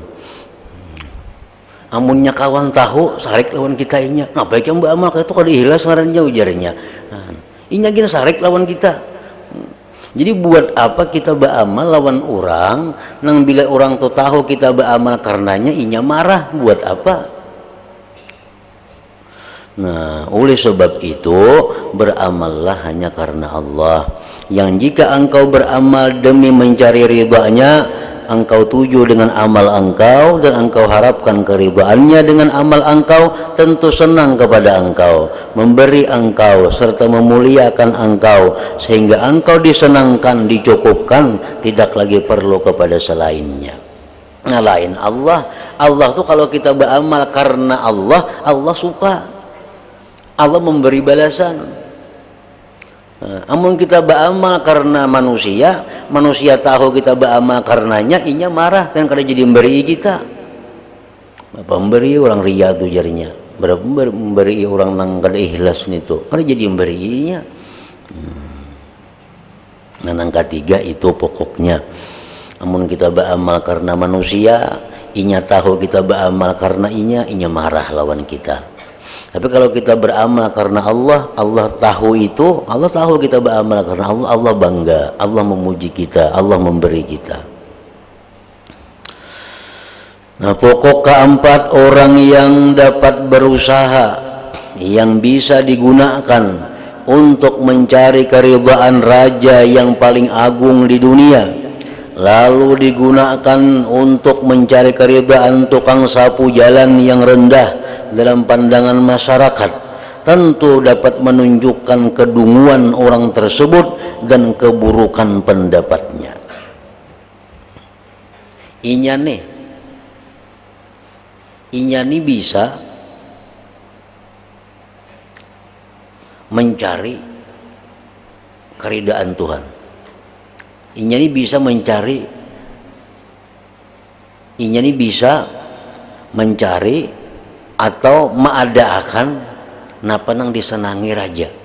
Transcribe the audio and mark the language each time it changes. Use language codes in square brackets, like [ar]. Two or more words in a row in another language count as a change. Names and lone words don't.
[bjn] Amunnya kawan tahu sarik lawan kita inya, nah baik yang beramal itu kalau dihilas ngarannya ujarnya, nah, inya kita sarik lawan kita. Jadi buat apa kita beramal lawan orang, nang bila orang tuh tahu kita beramal karenanya inya marah, buat apa? [id] Nah, oleh sebab itu beramallah hanya karena Allah. Yang jika engkau beramal demi mencari ridhanya, engkau tuju dengan amal engkau dan engkau harapkan keridhaannya dengan amal engkau, tentu senang kepada engkau, memberi engkau serta memuliakan engkau sehingga engkau disenangkan, dicukupkan, tidak lagi perlu kepada selainnya. Nah, lain Allah. Allah tuh kalau kita beramal karena Allah, Allah suka. Allah memberi balasan. [bjn] Amun kita beramal karena manusia, manusia tahu kita beramal karenanya, inya marah kan kada jadi memberi kita. Pemberi orang ria tuh jarinya, memberi orang nang kada ikhlas itu, kada jadi memberinya. [id] Nah, yang ketiga itu pokoknya. [bjn] Amun kita beramal karena manusia, inya tahu kita beramal karena inya marah lawan kita. [id] Tapi kalau kita beramal karena Allah, Allah tahu itu, Allah tahu kita beramal karena Allah, Allah bangga, Allah memuji kita, Allah memberi kita. Nah, pokok keempat, orang yang dapat berusaha, yang bisa digunakan untuk mencari keridhaan raja yang paling agung di dunia, lalu digunakan untuk mencari keridhaan tukang sapu jalan yang rendah dalam pandangan masyarakat, tentu dapat menunjukkan kedunguan orang tersebut dan keburukan pendapatnya. [bjn] Inya nih bisa mencari keridhaan Tuhan. Inya nih bisa mencari atau maadaakan napa nang disenangi raja.